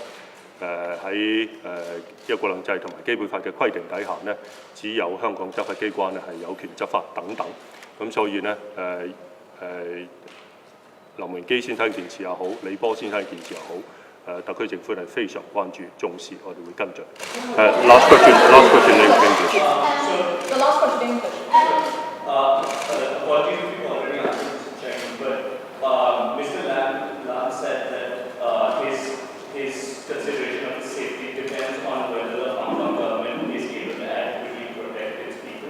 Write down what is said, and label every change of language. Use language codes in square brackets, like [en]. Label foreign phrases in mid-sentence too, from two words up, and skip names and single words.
[yue] 喺一國兩制同埋基本法嘅規定底下呢，只有香港執法機關呢係有權執法等等。咁所以呢，林榮基先生件事又好，李波先生件事又好，特區政府係非常關注、重視，我哋會跟進。 [en] Last question in English. The last question in English. Apologies if you already answered this question, but Mr. Lam said that his consideration of safety depends on whether the Hong Kong government is able to adequately protect its people.